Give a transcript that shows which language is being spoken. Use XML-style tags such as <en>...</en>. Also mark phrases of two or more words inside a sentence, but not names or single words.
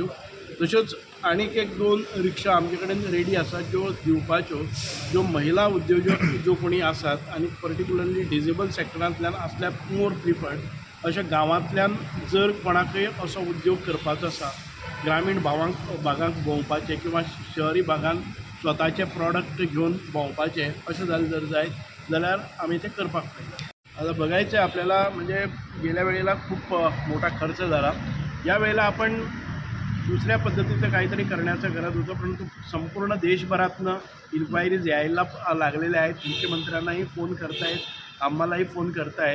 <kok>तश्योच आनीक एक 2 रिक्षा आमचे कडेन रेडी आसा ज्यो दिवपाच्यो, ज्यो महिला उद्योजक ज्यो कोणी आसात आनी</kok> <en>particularly disabled</en> <kok>सेक्टरांतल्यान आसल्यार</kok> <en>more preferred.</en> <kok>अशा गांवांतल्यान जर कोणाकय असो उद्योग करपाचो आसा, ग्रामीण भागांत भोंवपाचें किंवा शहरी भागांत स्वताचे प्रॉडक्ट घेवन भोंवपाचें अशें जालें जर जायत जाल्यार आमी तें करपाक पाहिजे.</kok> <mr>आता बघायचं आपल्याला, म्हणजे गेल्या वेळेला खूप मोठा खर्च झाला. या वेळेला आपण दुसऱ्या पद्धतीचं काहीतरी करण्याचं करत होतो, परंतु संपूर्ण देशभरातनं इन्क्वायरीज यायला लागलेल्या आहेत. मुख्यमंत्र्यांनाही फोन करतायत, आम्हालाही फोन करतायत.</mr>